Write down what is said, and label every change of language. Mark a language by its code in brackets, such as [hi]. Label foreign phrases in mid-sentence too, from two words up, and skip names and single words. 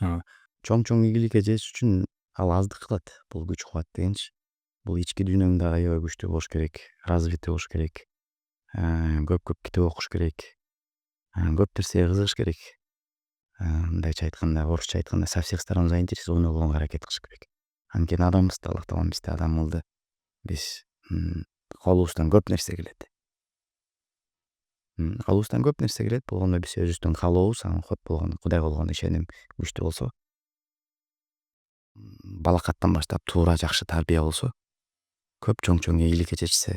[ky] Чоң ийгиликке жетиш үчүн ал аздык кылат. Бул күч кубат дегенчи. Бул ички дүйнөң дагы аябай күчтүү болуш керек, развитый болуш керек. Көп китеп окуш керек. Көп нерсеге кызыгыш керек. Мындайча айтканда, орусча айтканда, [ru] со всех сторон заинтересованный [ky] болгонго аракет кылыш керек. Анткени адамбыз да, Аллах таалам бизди адам кылды. Биз колубуздан көп нерсе келет. Колубуздан көп нерсе келет. Болгондо биз өзүбүздүн каалообуз, Кудайга болгон ишеним күчтүү болсо, балакаттан баштап туура жакшы тарбия болсо, көп чоң ийгиликке жетишсе.